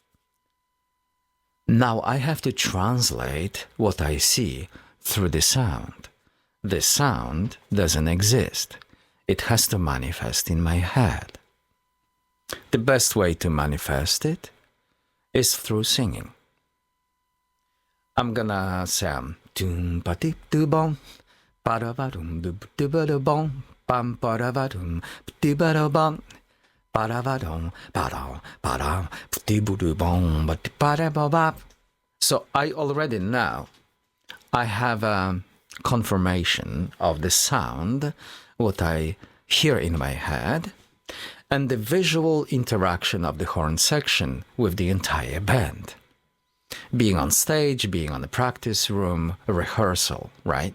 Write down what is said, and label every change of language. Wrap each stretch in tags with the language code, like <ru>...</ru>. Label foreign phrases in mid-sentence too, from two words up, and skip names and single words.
<en>Now I have to translate what I see through the sound. The sound doesn't exist. It has to manifest in my head. The best way to manifest it is through singing. I'm gonna sound doom ba dip do bom ba da ba dum do ba da bom bam ba da ba dum do ba da bom ba da ba dum ba da do do bom ba da ba ba. So I already know I have a confirmation of the sound, what I hear in my head, and the visual interaction of the horn section with the entire band. Being on stage, being on the practice room, a rehearsal, right?</en>